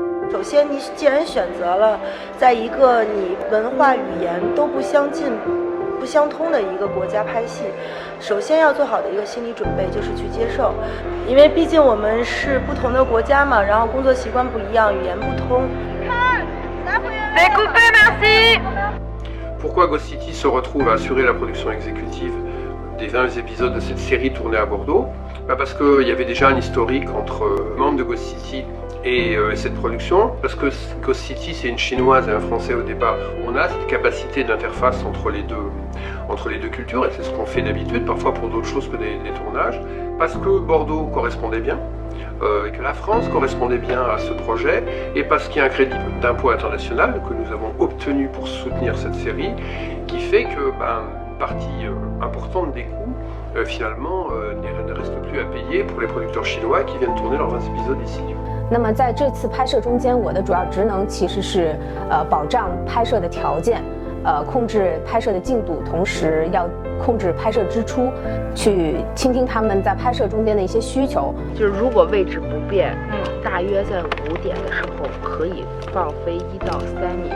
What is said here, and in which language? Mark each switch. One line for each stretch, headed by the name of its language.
Chinese: 首先，你既然选择了在一个你文化语言都不相近、不相通的一个国家拍戏，首先要做好的一个心理准备就是去接受，因为毕竟我们是不同的国家嘛，然后工作习惯不一样，语言不通。看，
French: Découpé, merci. Pourquoi Ghost City se retrouve à assurer la production exécutive des 20 épisodes de cette série tournée à Bordeaux? Parce qu'il y avait déjà un historique entre membres de Ghost City Et cette production, parce que Ghost City c'est une chinoise et un français au départ, on a cette capacité d'interface entre les deux cultures, et c'est ce qu'on fait d'habitude, parfois pour d'autres choses que des tournages, parce que Bordeaux correspondait bien, et que la France correspondait bien à ce projet, et parce qu'il y a un crédit d'impôt international que nous avons obtenu pour soutenir cette série, qui fait que une partie importante des coûts, finalement, ne reste plus à payer pour les producteurs chinois qui viennent tourner leurs 20 épisodes ici.
Chinese: 那么在这次拍摄中间，我的主要职能其实是保障拍摄的条件，控制拍摄的进度，同时要控制拍摄支出，去倾听他们在拍摄中间的一些需求。就是如果位置不变，大约在5点的时候可以放飞1到3米，